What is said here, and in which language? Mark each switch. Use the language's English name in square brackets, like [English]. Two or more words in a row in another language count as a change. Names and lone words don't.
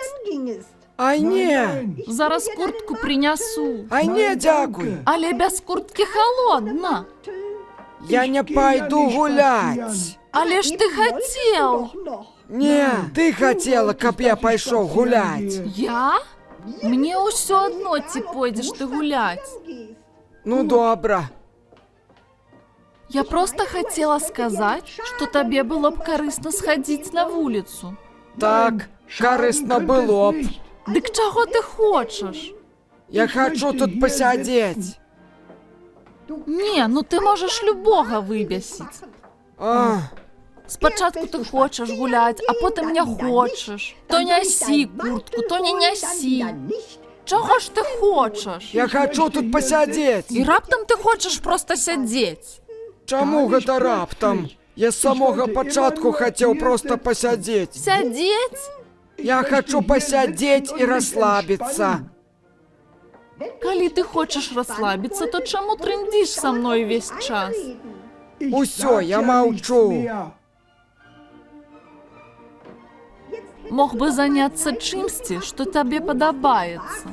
[Belarusian] Ай, ні. [Ukrainian] Зараз куртку принесу. Ай, ні, дякую. Але без куртки холодно. [Russian] Я не пойду гулять. [Ukrainian] Але ж ти хотів. Ні, ти хотіла, каб я пішов гулять. Я? [Belarusian] Мне ўсё одно, ці пойдзеш ты гулять. Ну, добра. [Russian] Я просто хотела сказать, что табе было б карысна сходить на вулицу. [Ukrainian] Так, корисно було б. [Belarusian] Дык чаго ты хочаш? [Russian] Я хочу тут посидеть. [Belarusian] Не, ну ты можаш любога выбесіць. А, Спачатку ты хочаш гуляць, а потым не хочаш. То нясі куртку, то не нясі. Чаго ж ты хочаш? [Russian] я хочу тут посидеть. [Belarusian] І раптам ты хочаш просто сядзець. Чаму гэта раптам? [Ukrainian] Я з самого початку хотів просто посидеть. [Belarusian] Сядзець? [Russian] Я хочу посидеть і расслабиться. [Belarusian] Калі ты хочаш расслабіцца, то чаму трындзіш са мной весь час? Усё, я молчу. Мог бы заняцца чымсьці, што табе падабаецца.